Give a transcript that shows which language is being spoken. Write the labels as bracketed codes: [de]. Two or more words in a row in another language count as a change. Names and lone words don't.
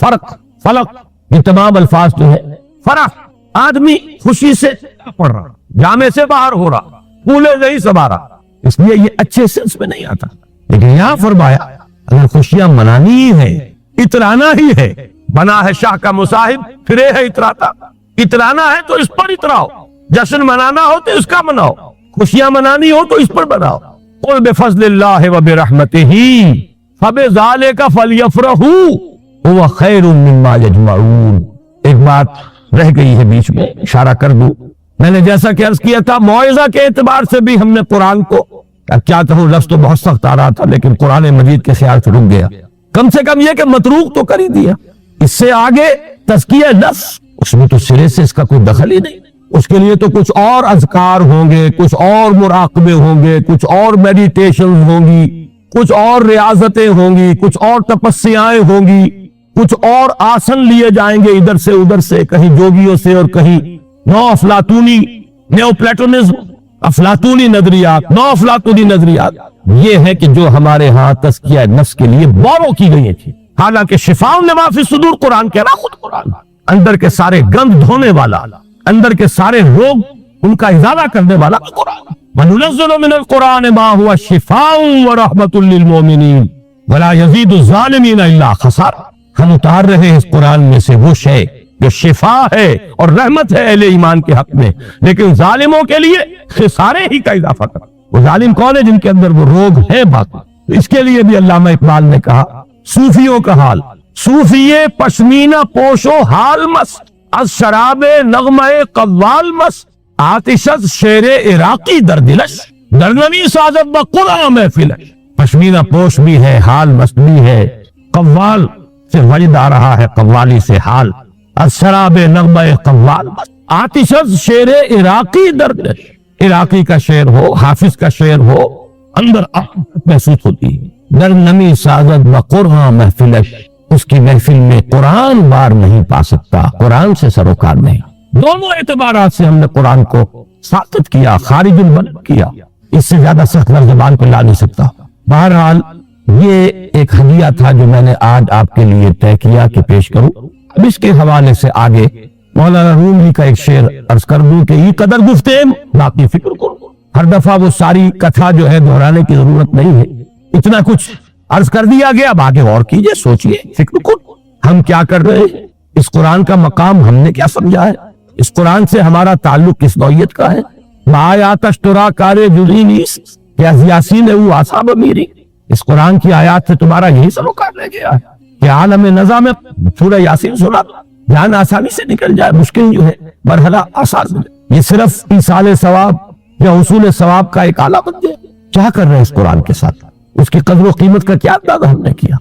[ur] فرق، فلق، یہ تمام الفاظ جو ہیں، فرح آدمی خوشی سے پڑھ رہا، جامے سے باہر ہو رہا، پھولے نہیں سما رہا، اس لیے یہ اچھے سینس میں نہیں آتا۔ لیکن یہاں فرمایا اگر خوشیاں منانی ہی ہے، اترانا ہی ہے، بنا ہے شاہ کا مصاحب، پھرے ہے اتراتا، اترانا ہے تو اس پر اتراؤ، جشن منانا ہو تو اس کا مناؤ، خوشیاں منانی ہو تو اس پر مناؤ۔ [ar] قل بفضل اللہ وبرحمتہ فبذالک فلیفرحوا هو خیر مما یجمعون۔ [ur] ایک بات رہ گئی ہے بیچ میں، اشارہ کر دوں، میں نے جیسا کہ عرض کیا تھا موعظہ کے اعتبار سے بھی ہم نے قرآن کو، کیا کہوں، لفظ تو بہت سخت آ رہا تھا لیکن قرآن مجید کے خیال سے رک گیا، کم سے کم یہ کہ متروک تو کر ہی دیا۔ اس سے آگے تزکیہ نفس، اس میں تو سرے سے اس کا کوئی دخل ہی نہیں، اس کے لیے تو کچھ اور اذکار ہوں گے، کچھ اور مراقبے ہوں گے، کچھ اور میڈیٹیشن ہوں گی، کچھ اور ریاضتیں ہوں گی، کچھ اور تپسیائیں ہوں گی، کچھ اور آسن لیے جائیں گے ادھر سے ادھر سے، کہیں جوگیوں سے اور کہیں نو افلاطونی، [en] neo Platonism, [ur] افلاطونی نظریات، نو افلاطونی نظریات۔ یہ ہے کہ جو ہمارے ہاں تزکیہ نفس کے لیے بورو کی گئی تھی، حالانکہ [ar] شفاء لما فی الصدور [ur] قرآن کہہ رہا، خود قرآن اندر کے سارے گند دھونے والا، اندر کے سارے روگ ان کا ازالہ کرنے والا قرآن۔ [ar] وَنُنَزِّلُ مِنَ الْقُرْآنِ مَا هُوَ شِفَاءٌ وَرَحْمَةٌ لِّلْمُؤْمِنِينَ وَلَا يَزِيدُ الظَّالِمِينَ إِلَّا خَسَارًا۔ [ur] ہم اتار رہے ہیں اس قرآن میں سے وہ شے جو شفا ہے اور رحمت ہے اہل ایمان کے حق میں، لیکن ظالموں کے لیے خسارے ہی کا اضافہ کر۔ وہ ظالم کون ہے؟ جن کے اندر وہ روگ ہے باقی۔ اس کے لیے بھی علامہ اقبال نے کہا صوفیوں کا حال، [fa] صوفیے پشمینہ پوشو حال مست، از شراب نغمہ قوال مست، آتشز شیر عراقی در دلش، در نمی سازت بقرآن محفلش۔ [ur] پشمینہ پوش بھی ہے، حال مست بھی ہے، قوال سے وجد آ رہا ہے، قوالی سے حال، [fa] از شراب نغمہ قوال مست، آتشز شیر عراقی در دلش۔ [ur] عراقی کا شعر ہو، حافظ کا شعر ہو، اندر محسوس ہوتی ہے۔ [fa] در نمی سازت بقرآن محفلش، [ur] اس کی محفل میں قرآن بار نہیں پا سکتا، قرآن سے سروکار نہیں۔ دونوں اعتبارات سے ہم نے قرآن کو ساقط کیا، [ar] خارج البلد [ur] کیا، اس سے زیادہ سخت لفظ زبان پہ لا نہیں سکتا۔ بہرحال یہ ایک ہدیہ تھا جو میں نے آج آپ کے لیے طے کیا کہ پیش کروں۔ اب اس کے حوالے سے آگے مولانا رومی کا ایک شعر عرض کر دوں کہ [fa] یہ قدر گفتیم باقی فکر کو، [ur] ہر دفعہ وہ ساری کتھا جو ہے دہرانے کی ضرورت نہیں ہے، اتنا کچھ عرض کر دیا گیا، اب آگے غور کیجئے، سوچئے، فکر کو ہم کیا کر رہے ہیں، اس قرآن کا مقام ہم نے کیا سمجھا ہے، اس قرآن سے ہمارا تعلق کس نوعیت کا ہے۔ [fa] بآیات اشترا کار جزئی نیست کہ از یاسین او آساب میری، [ur] اس قرآن کی آیات سے تمہارا یہی سروکار رہ گیا ہے کہ عالم نظام میں سورہ یاسین سنا جان آسانی سے نکل جائے، مشکل جو ہے مرحلہ آسان ملے، یہ صرف ایصال ثواب یا حصول ثواب کا ایک آلہ بن جائے۔ کیا کر رہے ہیں اس قرآن کے ساتھ، اس کی قدر و قیمت کا کیا اندازہ ہم نے کیا۔